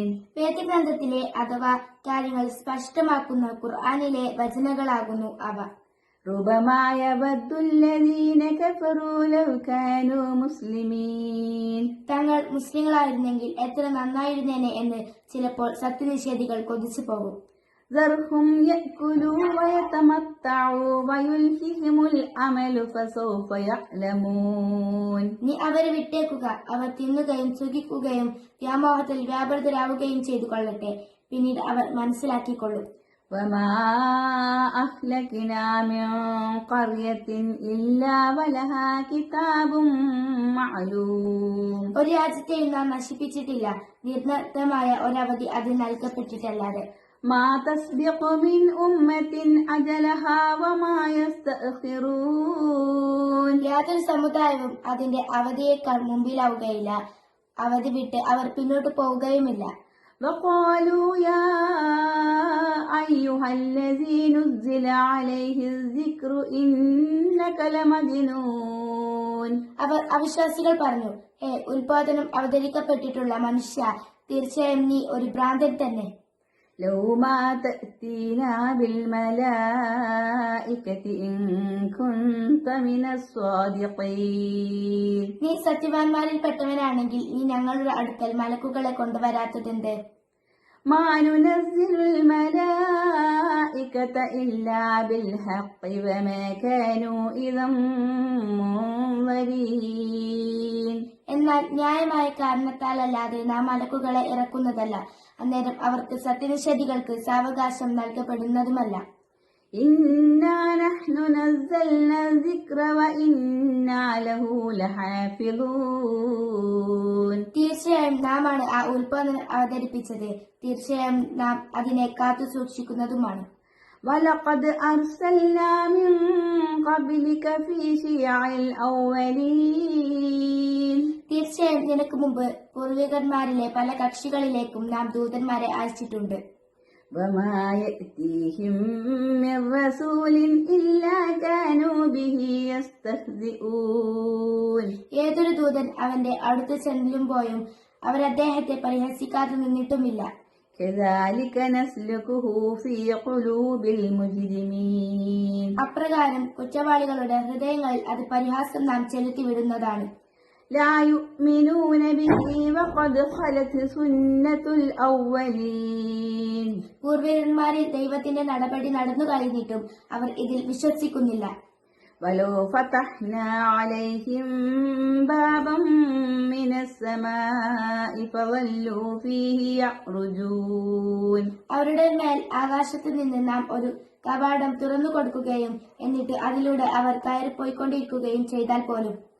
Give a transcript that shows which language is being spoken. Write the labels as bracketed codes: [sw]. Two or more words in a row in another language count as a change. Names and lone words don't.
[ml] വേദഗ്രന്ഥത്തിലെ അഥവാ കാര്യങ്ങൾ സ്പഷ്ടമാക്കുന്ന ഖുർആനിലെ വചനങ്ങളാകുന്നു അവ. [ar] ربما يود الذين كفروا لو كانوا مسلمين. [ml] തങ്ങൾ മുസ്ലിങ്ങളായിരുന്നെങ്കിൽ എത്ര നന്നായിരുന്നേനെ എന്ന് ചിലപ്പോൾ സത്യനിഷേധികൾ കൊതിച്ചു പോകും. [ar] ذرهم يأكلوا ويتمتعوا ويلههم الأمل فسوف يعلمون. [ml] നീ അവരെ വിട്ടേക്കുക, അവർ തിന്നുകയും സുഖിക്കുകയും വ്യാമോഹത്തിൽ വ്യാപൃതരാവുകയും ചെയ്തു കൊള്ളട്ടെ, പിന്നീട് അവർ മനസ്സിലാക്കിക്കൊള്ളും. [ar] وما أهلكنا من قرية إلا ولها كتاب معلوم. [ml] ഒരു രാജ്യത്തെയും നാം നശിപ്പിച്ചിട്ടില്ല, നിർണീതമായ ഒരവധി അത് നൽകപ്പെട്ടിട്ടല്ലാതെ. [ar] ما تسبق من أمة أجلها وما يستأخرون. [ml] യാതൊരു സമുദായവും അതിന്റെ അവധിയേക്കാൾ മുമ്പിലാവുകയില്ല, അവധി വിട്ട് അവർ പിന്നോട്ട് പോവുകയുമില്ല. [ar] وقالوا يا أيها الذي نزل عليه الذكر إنك لمجنون. [ml] അവർ അവിശ്വാസികൾ പറഞ്ഞു, ഹേ ഉൽപാദനം അവതരിക്കപ്പെട്ടിട്ടുള്ള മനുഷ്യ, തീർച്ചയായും നീ ഒരു ഭ്രാന്തൻ തന്നെ. [ar] لو ما تأتينا بالملائكة إن كنت من الصادقين. [ml] നീ സത്യവാൻമാരിൽ പെട്ടവനാണെങ്കിൽ നീ ഞങ്ങളുടെ അടുക്കൽ മലക്കുകളെ കൊണ്ടുവരാത്തതെന്ത്? [ar] ما ننزل الملائكة إلا بالحق وما كانوا إذا منظرين. [ml] എന്നാൽ ന്യായമായ കാരണത്താലല്ലാതെ നാം മലക്കുകളെ ഇറക്കുന്നതല്ല, അന്നേരം അവർക്ക് സത്യനിഷേധികൾക്ക് സാവകാശം നൽകപ്പെടുന്നതുമല്ല. [ar] إنا نحن نزلنا الذكر وإنا له لحافظون. [ml] തീർച്ചയായും നാമാണ് ആ ഉൽപാദനം അവതരിപ്പിച്ചത്, തീർച്ചയായും നാം അതിനെ കാത്തു സൂക്ഷിക്കുന്നതുമാണ്. [ar] ولقد أرسلنا من قبلك في شيع الأولين. [ml] തീർച്ചയായും നിനക്ക് മുമ്പ് പൂർവികന്മാരിലെ പല കക്ഷികളിലേക്കും നാം ദൂതന്മാരെ അയച്ചിട്ടുണ്ട്. [ar] وما يأتيهم من رسول إلا كانوا به يستهزئون. [ml] ഏതൊരു ദൂതൻ അവന്റെ അടുത്ത് ചെല്ലുമ്പോഴും അവർ അദ്ദേഹത്തെ പരിഹസിക്കാതെ നിന്നിട്ടുമില്ല. [ar] كذلك نسلكه في قلوب المجرمين. [ml] അപ്രകാരം കുറ്റവാളികളുടെ ഹൃദയങ്ങളിൽ അത് പരിഹാസം നാം ചെലുത്തിവിടുന്നതാണ്. [ar] لا يؤمنون به وقد خلت سنة الأولين. [ml] പൂർവികന്മാരിൽ ദൈവത്തിന്റെ നടപടി നടന്നു കഴിഞ്ഞിട്ടും അവർ ഇതിൽ വിശ്വസിക്കുന്നില്ല. [ar] ولو فتحنا عليهم بابا من السماء فظلوا فيه يعرجون. [ml] അവരുടെ മേൽ ആകാശത്ത് നിന്ന് നാം ഒരു കവാടം തുറന്നു കൊടുക്കുകയും എന്നിട്ട് അതിലൂടെ അവർ കയറിപ്പോയിക്കൊണ്ടിരിക്കുകയും ചെയ്താൽ പോലും